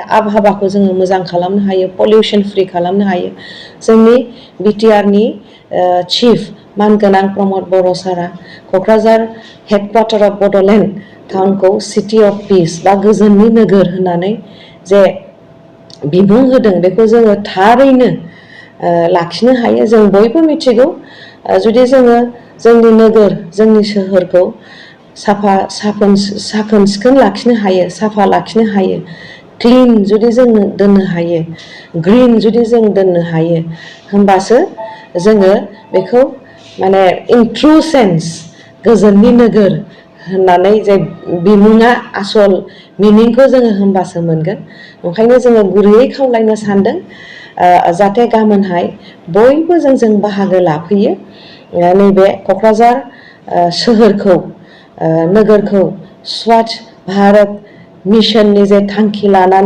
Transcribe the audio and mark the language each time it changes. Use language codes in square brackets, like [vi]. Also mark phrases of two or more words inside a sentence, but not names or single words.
[brx] आबहावाखौ जोङो मोजां खालामनो हायो [en] pollution free [brx] खालामनो हायो जोंनि बिटिआरनि चीफ मानगोनां प्रमद बर' सारा क'क्राझार हेडक्वार्टार अफ बड'लेण्ड टाउनखौ सिटी अफ पीस बा गोजोननि नोगोर होननानै जे बिमुं होदों बेखौ जोङो थारैनो लाखिनो हायो जों बयबो मिथिगौ जुदि जोङो जोंनि नोगोर जोंनि सोहोरखौ साखोन सिखोन लाखिनो हायो साफा लाखिनो हायो क्लीन जुदि जों दोननो हायो ग्रीन जुदि जों दोननो हायो होमबासो जोङो बेखौ माने [en] in true sense [brx] गोजोननि नोगोर होननानै जे बिमुङा आसल मिनिंखौ जोङो होमबासो मोनगोन ओंखायनो जोङो गुरैयै खावलायनो सानदों जाहाथे गाबोनहाय बयबो जों बाहागो लाफैयो नैबे क'क्राझार सोहोरखौ नोगोरखौ स्वच्छ भारत मिशननि जे थांखि लानानै